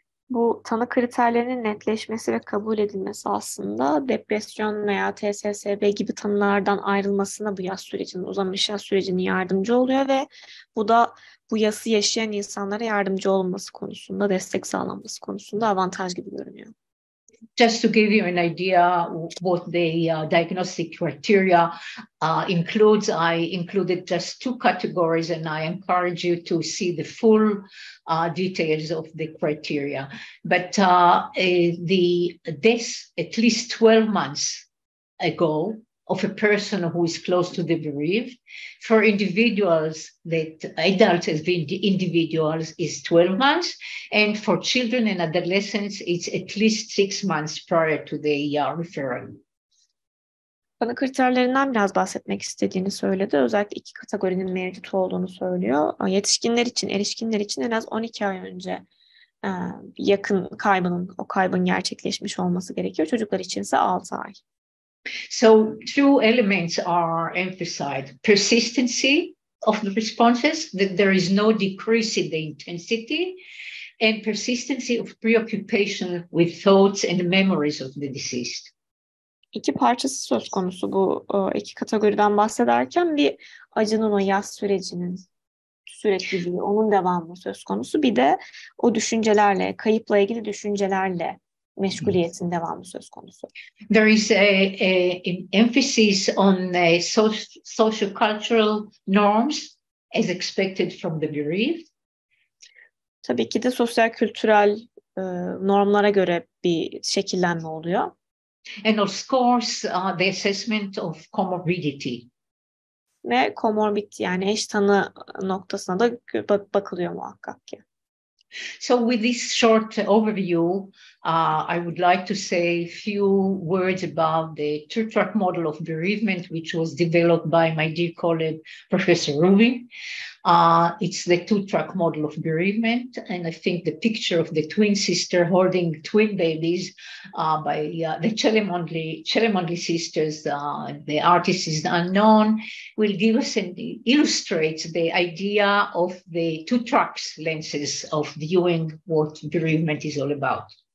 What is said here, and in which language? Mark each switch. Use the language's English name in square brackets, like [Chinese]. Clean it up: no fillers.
[Turkish] Bu tanı kriterlerinin netleşmesi ve kabul edilmesi aslında depresyon veya TSSB gibi tanılardan ayrılmasına bu yaz sürecinin, uzamış yaz sürecinin yardımcı oluyor ve bu da bu yası yaşayan insanlara yardımcı olması konusunda, destek sağlanması konusunda avantaj gibi görünüyor. [English] Just to give you an idea what the diagnostic criteria includes, I included just 2 categories, and I encourage you to see the full details of the criteria. But the death at least 12 months ago of a person who is close to the bereaved. For individuals, adults as individuals is 12 months, and for children and adolescents, it's at least 6 months prior to the referral. [Turkish] Tanı kriterlerinden biraz bahsetmek istediğini söyledi. Özellikle 2 kategorinin mevcut olduğunu söylüyor. Yetişkinler için, erişkinler için en az 12 ay önce yakın kaybın gerçekleşmiş olması gerekiyor. Çocuklar için ise 6 ay. [English] So 2 elements are emphasized: persistency of the responses, that there is no decrease in the intensity, and persistency of preoccupation with thoughts and memories of the deceased. [Turkish] 2 parçası söz konusu bu 2 kategoriden bahsederken bir acının o yaz sürecinin sürekliliği, onun devamı söz konusu. Bir de o düşüncelerle, kayıpla ilgili düşüncelerle meşguliyetin devamı söz konusu. [English] There is an emphasis on socio-cultural norms as expected from the bereaved. [Turkish] Tabii ki de sosyal kültürel normlara göre bir şekillenme oluyor. [English] And of course, the assessment of comorbidity. [Turkish] Ve comorbid yani eş tanı noktasına da bakılıyor muhakkak ki. [English] So with this short overview, I would like to say a few words about the 2-track model of bereavement, which was developed by my dear colleague, Professor Rubin. It's the 2-track model of bereavement, and I think the picture of the twin sister holding twin babies by the Chelemondli sisters, the artist is unknown, will give us and illustrate the idea of the 2 tracks lenses of viewing what bereavement is all about.